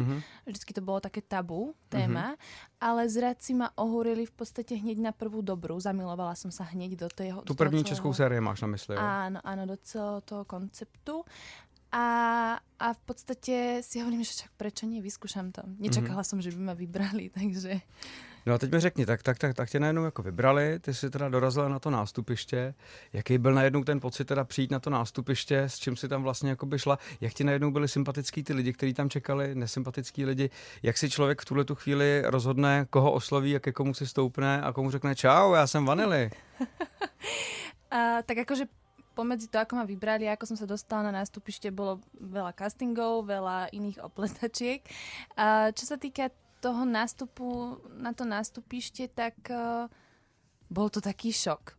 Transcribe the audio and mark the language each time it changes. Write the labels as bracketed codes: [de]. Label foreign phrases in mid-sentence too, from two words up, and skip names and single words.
[sk] Vždycky to bolo také tabu téma, ale zradci ma ohúrili v podstate hneď na prvú dobrú. Zamilovala som sa hneď do toho. [cs] Tu první českou sérii máš na mysli, jo? [sk] Áno, do celého toho konceptu. A v podstate si hovorím, že však prečo nie, vyskúšam to. Nečakala som, že by ma vybrali, takže... [cs] No a teď mi řekni, tak tě najednou jako vybrali, ty jsi teda dorazila na to nástupiště. Jaký byl najednou ten pocit teda přijít na to nástupiště, s čím si tam vlastně jakoby šla? Jak ti najednou byli sympatický ty lidi, kteří tam čekali, nesympatický lidi? Jak si člověk v tuhletu chvíli rozhodne, koho osloví a ke komu si stoupne a komu řekne čau, já jsem Vanily? [sk] Tak akože pomedzi to, ako ma vybrali, ako som sa dostala na nástupište, bolo veľa castingov, veľa iných opletačiek. Čo sa týka toho nástupu na to nástupište, tak bol to taký šok.